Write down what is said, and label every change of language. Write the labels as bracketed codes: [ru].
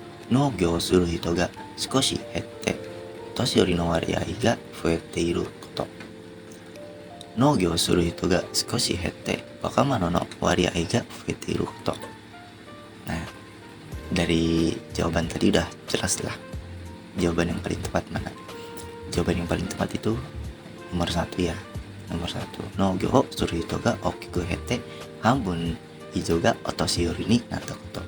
[ja] Nogyo suru hito ga少し減って年寄りの割合が増えていること。農業をする人が少し減って若者の割合が増えていること。 [id] Nah, dari jawaban tadi udah jelas lah jawaban yang paling tepat mana. Jawaban yang paling tepat itu nomor 1 ya. Nomor 1, [ja] Nogyoをする人が大きく減って半分以上がお年寄りになったこと。